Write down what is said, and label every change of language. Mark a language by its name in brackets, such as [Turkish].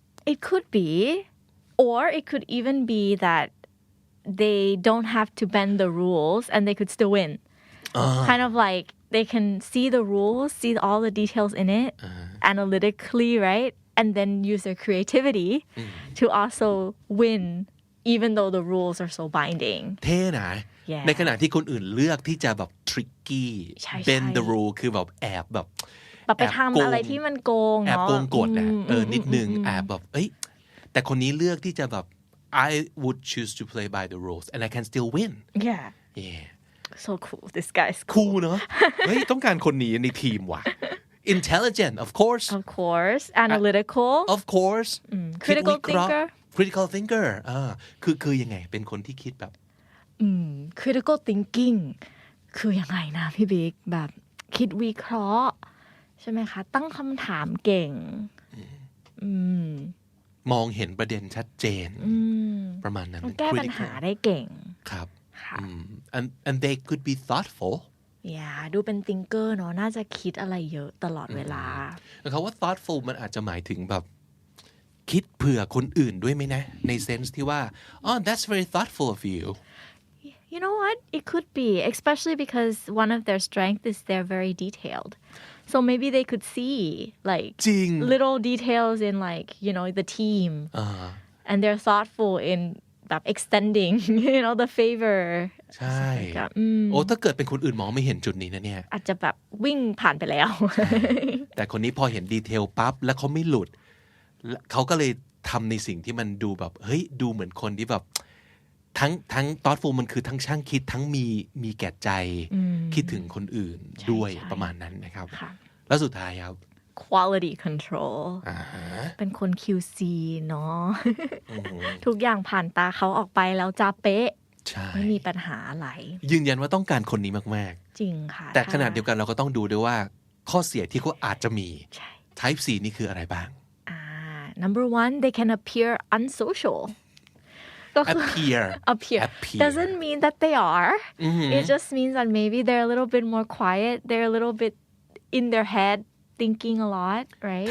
[English] It could be, or it could even be that they don't have to bend the rules and they could still win. Kind of like they can see the rules, see all the details in it analytically, right? And then use their creativity to also win, even though the rules are so binding. [Thai] เท่นะในขณะที่คนอื่นเลือกที่จะแบบ [English] tricky bend the rule [Thai] คือแบบแอบแบบ ไปทำอะไรที่มันโกงเนาะ แอบโกงกฎนะนิดนึงแอบแบบแต่คนนี้เลือกที่จะแบบ [English] I would choose to play by the rules and I can still win yeah so cool this guy's [Thai] cool เนาะต้องการคนนี้ในทีมว่ะ [English] intelligent of course analytical [Thai] of course critical thinker คือยังไงเป็นคนที่คิดแบบ critical thinking คือยังไงนะพี่บิ๊กแบบคิดวิเคราะห์ใช่ไหมคะตั้งคำถามเก่ง มองเห็นประเด็นชัดเจนประมาณนั้น แก้ปัญหาได้เก่ง [English] ครับand they could be thoughtful [Thai] ดูเป็น thinker เนาะน่าจะคิดอะไรเยอะตลอดเวลา คำว่า thoughtful มันอาจจะหมายถึงแบบคิดเผื่อคนอื่นด้วยไหมนะใน sense ที่ว่า [English] that's very thoughtful of you You know what? It could be, especially because one of their strengths is they're very detailed. So maybe they could see like little details in like, the team. And they're thoughtful in extending, the favor. [Thai] ใช่ถ้าเกิดเป็นคนอื่นมองไม่เห็นจุดนี้นะเนี่ย อาจจะแบบวิ่งผ่านไปแล้ว แต่คนนี้พอเห็นดีเทลปั๊บแล้วเขาไม่หลุดเขาก็เลยทำในสิ่งที่มันดูแบบดูเหมือนคนที่แบบทั้ง thoughtful มันคือทั้งช่างคิดทั้งมีแก่ใจคิดถึงคนอื่นด้วยประมาณนั้นนะครับแล้วสุดท้ายครับ quality control เป็นคน QC เนาะทุกอย่างผ่านตาเขาออกไปแล้วจะเป๊ะไม่มีปัญหาอะไร ยืนยันว่าต้องการคนนี้มาก ๆจริงค่ะ แต่ขณะเดียวกันเราก็ต้องดูด้วยว่าข้อเสียที่เขาอาจจะมี type C นี่คืออะไรบ้าง [English] number 1 they can appear unsocial appear doesn't mean that they are it just means that maybe they're a little bit more quiet they're a little bit in their head thinking a lot right